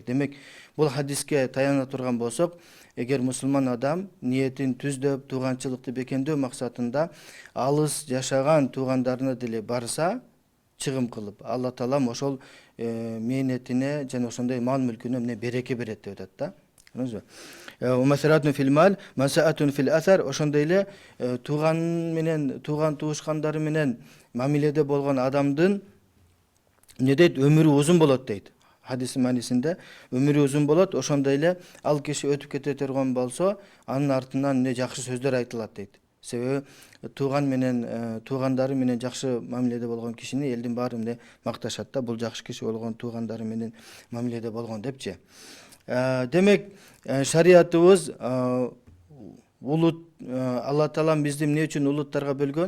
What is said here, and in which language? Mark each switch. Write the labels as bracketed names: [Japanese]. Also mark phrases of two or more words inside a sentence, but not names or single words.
[Kyrgyz] Демек, бул хадиске таяна турган болсок, эгер мусулман адам ниетин түздөп, тууганчылыкты бекемдөө максатында алыс жашаган туугандарына деле барса, чыгым кылып, Алла таалам ошол мээнетине жана ошондой мал мүлкүнө эмне береке берет деп атат да. [Arabic] مثراة في المال، منسأة في الأثر. [Kyrgyz] Ошондой эле тууган туушкандары менен мамиледе болгон адамдын не дейт? Өмүрү узун болот дейт. Hadis manisinde ömürü uzun bolat, ошондой эле ал киши өтүп кете турган болсо, анын артынан не жакшы сөздөр айтылат дейт. Себеби туугандары менен жакшы мамиледе болгон кишини элдин баары эмне макташат да, бул жакшы киши болгон, туугандары менен мамиледе болгон депчи. Демек, шариятыбыз улут, Алла Таалам бизди эмне үчүн улуттарга бөлгөн?